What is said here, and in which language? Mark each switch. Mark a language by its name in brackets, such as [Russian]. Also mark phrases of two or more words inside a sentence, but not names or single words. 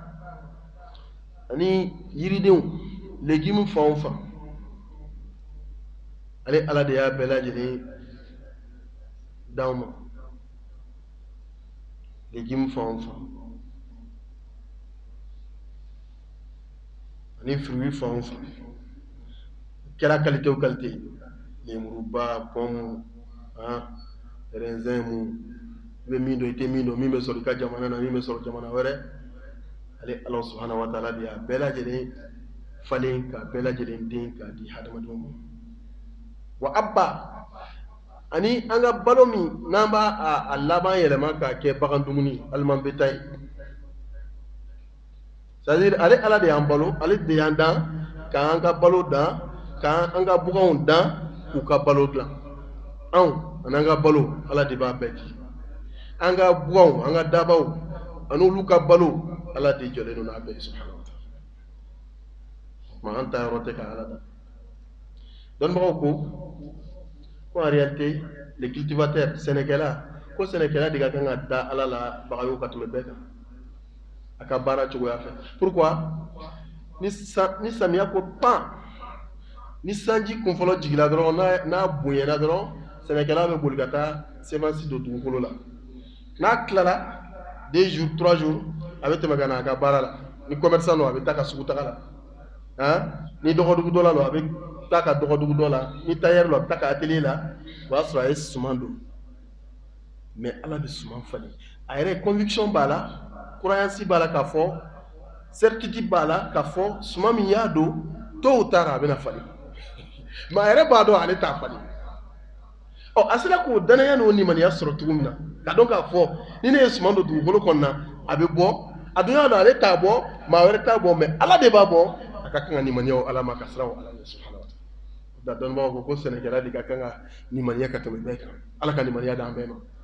[Bambara] ani yiridenw légume fan o fan ale ala de y'a bɛɛ lajɛlen d'anw ma légume fan o fan ani fruit fan o fan kɛra qualité o qualité lemuruba [French] pomme raisin [Bambara] mu be min do ite min do min be soro ka jamana na min be soro jamana wɛrɛ ale Allah [Arabic] subhanahu wa ta'ala [Bambara] bi a bɛɛ lajɛlen falen ka bɛɛ lajɛlen den ka di hadamadenw ma wa abba ani an ka balo min n'an b'a a laban yɛlɛma k'a kɛ bagan dumuni aliman bɛ ta ye c'est-à-dire ale ala de y'an balo ale de y'an dan k'an ka balo dan k'an ka buganw dan k'u ka balo dilan anw ani an ka balo ala de b'a bɛɛ di an ka buganw an ka dabaw ani olu ka balo ala de jɔlen don n'a bɛɛ ye [Arabic] subhanahu wa ta'ala [Bambara] ma an ta yɔrɔ tɛ ka ala da dɔnnibagaw ko [French] en réalité les cultivateurs [Bambara] sɛnɛkɛla ko sɛnɛkɛla de ka kan ka da ala la bagayow ka tɛmɛ bɛɛ kan a ka baara cogoya fɛ pourquoi ni samiya ko pan ni sanji kunfɔlɔ jigila dɔrɔn n'a bonyana dɔrɔn sɛnɛkɛla bɛ boli ka taa semensi don dugukolo la n'a tilala 2 jours 3 jours a bɛ tɛmɛ ka na a ka baara la ni commerçant don a bɛ taa ka sugu taga la ni dɔgɔdugu dɔ la don a bɛ taa ka dɔgɔdugu dɔ la ni tailleur don a bɛ taa ka atelier la o y'a sɔrɔ a ye suman don mais ala bɛ suman falen a yɛrɛ conviction b'a la croyance b'a la k'a fɔ certitude b'a la k'a fɔ suman min y'a don tôt [French] ou tard [Bambara] a bɛna falen mais a yɛrɛ b'a dɔn ale t'a falen a sera k'o danaya n'o nimaniya sɔrɔ cogo min na ka dɔn k'a fɔ ni ne ye suman don dugukolo kɔnɔna a bɛ bɔ a dun y'a dɔn ale t'a bɔ maa wɛrɛ t'a bɔ mais ala de b'a bɔ a ka kan ka nimaniya o ala ma ka siran o ala ɲɛ [Arabic] subhanahu wa ta'ala [Bambara] dɔnnibagaw ko sɛnɛkɛla de ka kan ka nimaniya ka tɛmɛ bɛɛ kan ala ka nimaniya d'an bɛɛ